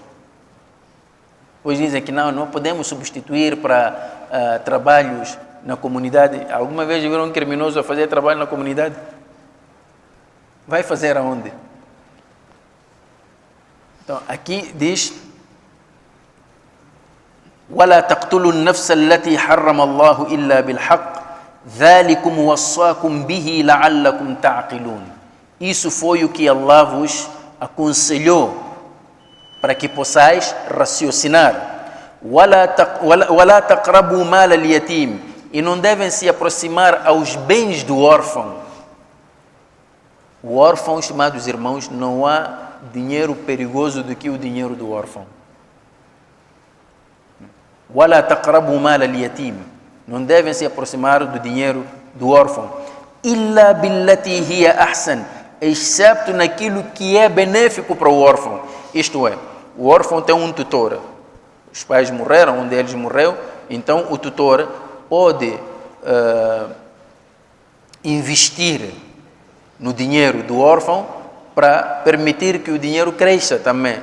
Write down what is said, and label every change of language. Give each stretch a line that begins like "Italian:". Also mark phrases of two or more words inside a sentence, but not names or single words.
Portuguese: Pois dizem que não podemos substituir para trabalhos na comunidade. Alguma vez viram um criminoso a fazer trabalho na comunidade? Vai fazer aonde? Então aqui diz:
Arabic: ولا تقتلوا النفس التي حرم الله إلا بالحق ذلكم وصاكم به لعلكم تعقلون.
Portuguese: Isso foi o que Allah vos aconselhou para que possais raciocinar.
Arabic: ولا تقربوا مال اليتيم.
Portuguese: E não devem se aproximar aos bens do órfão. O órfão, estimados irmãos, não há dinheiro perigoso do que o dinheiro do órfão.
Arabic: وَلَا تَقْرَبُوا مَالَ الْيَتِيمِ.
Portuguese: Não devem se aproximar do dinheiro do órfão.
Arabic: إِلَّا بِالَّتِي هِيَ أَحْسَنُ.
Portuguese: Excepto naquilo que é benéfico para o órfão. Isto é, o órfão tem um tutor. Os pais morreram, um deles morreu, então o tutor pode investir no dinheiro do órfão para permitir que o dinheiro cresça também.